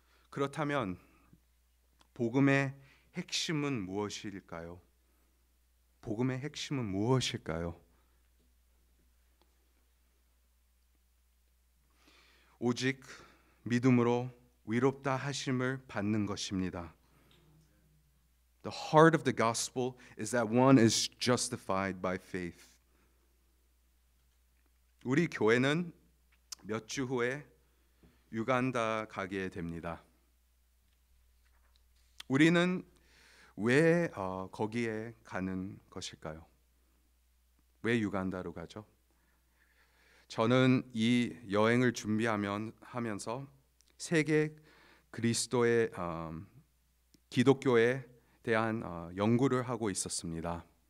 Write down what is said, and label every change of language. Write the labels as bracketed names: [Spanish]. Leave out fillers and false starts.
[Korean] 그렇다면 복음의 핵심은 무엇일까요? 복음의 핵심은 무엇일까요? 오직 믿음으로 위롭다 하심을 받는 것입니다. [English] The heart of the gospel is that one is justified by faith. [Korean] 우리 교회는 몇 주 후에 유간다 가게 됩니다. 우리는 왜 거기에 가는 것일까요? 왜 유간다로 가죠? 저는 이 여행을 준비하면서 세계 그리스도의 기독교에 대한 연구를 하고 있었습니다.